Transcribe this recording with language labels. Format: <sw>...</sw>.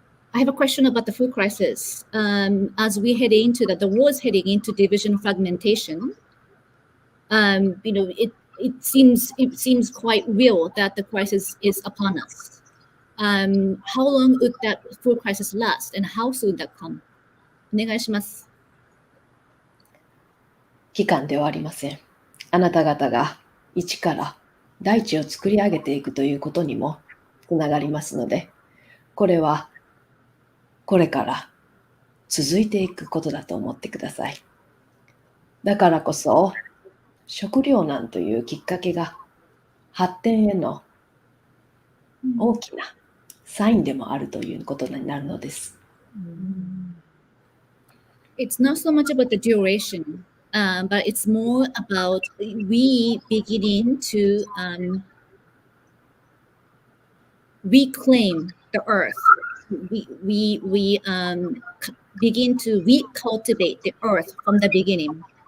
<en>I have a question about the food crisis. As we head into the world is heading into division fragmentation, it seems quite real that the crisis is upon us. How long would that food crisis last, and how soon that come?</en> <ja>お願いします。期間ではありません。あなた方が一から大地を作り上げていくということにもつながりますので、これはこれから続いていくことだと思ってください。だからこそ、食糧難というきっかけが発展への大きなサインでもあるということになるのです。</ja> <en>It's not so much about the duration, but it's more about we beginning to reclaim the earth. We begin to recultivate the earth from the beginning.</en>